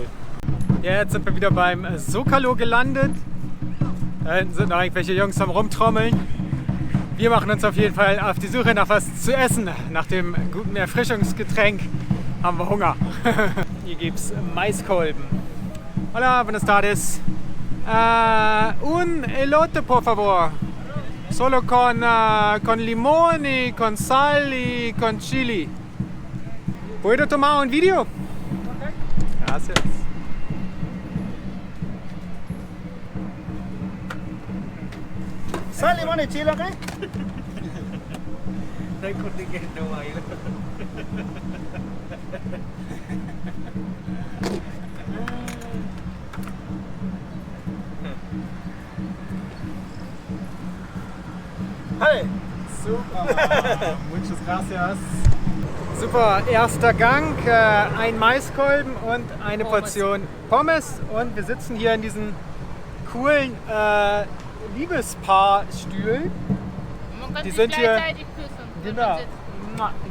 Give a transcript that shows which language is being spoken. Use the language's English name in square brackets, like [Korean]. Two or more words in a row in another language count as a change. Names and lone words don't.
[German] Ja, jetzt sind wir wieder beim Zocalo gelandet. Da hinten sind noch irgendwelche Jungs am Rumtrommeln. Wir machen uns auf jeden Fall auf die Suche nach was zu essen. Nach dem guten Erfrischungsgetränk haben wir Hunger. Hier gibt es Maiskolben. [Spanish] Hola, buenas tardes. Un elote, por favor. Solo con limón y con sal y con chili. ¿Puedo tomar un video? Okay. Gracias. Sal, limón y chile, ¿ok? Hey. Super, muchas gracias. [German] Super, erster Gang, ein Maiskolben und eine Portion Pommes. Und wir sitzen hier in diesen coolen Liebespaarstühlen. Man kann Die sich sind hier- gleichzeitig küssen. wenn Genau. man sitzt.